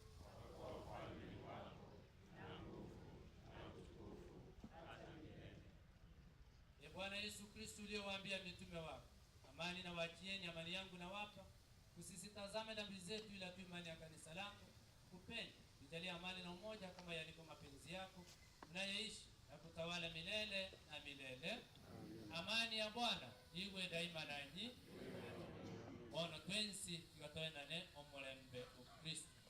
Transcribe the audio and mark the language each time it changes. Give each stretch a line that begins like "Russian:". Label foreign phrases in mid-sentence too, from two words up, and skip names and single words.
Swahili: Bwana Yesu Kristo, uliyowaambia mitume wako, amani na waachieni, amani yangu na wapa, usisitazame dhambi zetu, ila tu imani ya kanisa lako. Upende tujalie amani na umoja kama yalivyo mapenzi yako, unayeishi na kutawala milele na milele. Amani ya Bwana iwe daima nanyi.
Luyia: Ono twensi tukatoenane omulembe Ukristo.